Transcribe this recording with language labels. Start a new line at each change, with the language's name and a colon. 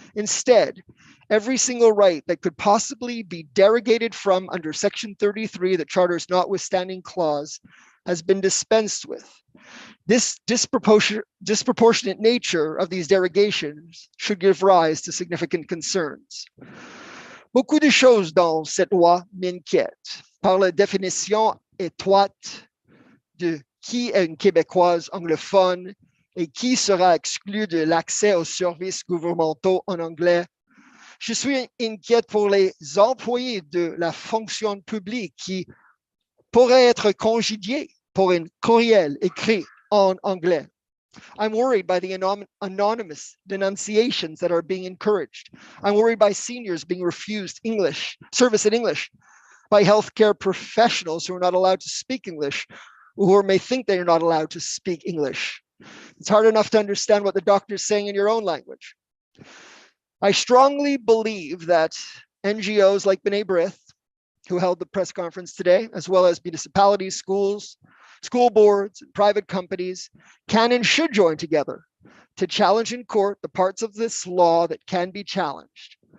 English: Instead, every single right that could possibly be derogated from under Section 33, the Charter's notwithstanding clause, has been dispensed with. This disproportionate nature of these derogations should give rise to significant concerns.
French: Beaucoup de choses dans cette loi m'inquiètent par la définition étroite de qui est une Québécoise anglophone et qui sera exclu de l'accès aux services gouvernementaux en anglais. Je suis inquiète pour les employés de la fonction publique qui pourraient être congédiés pour un courriel écrit en anglais.
English: I'm worried by the anonymous denunciations that are being encouraged. I'm worried by seniors being refused service in English, by healthcare professionals who are not allowed to speak English, or may think they are not allowed to speak English. It's hard enough to understand what the doctor is saying in your own language. I strongly believe that NGOs like B'nai B'rith, who held the press conference today, as well as municipalities, schools, school boards, and private companies, can and should join together to challenge in court the parts of this law that can be challenged.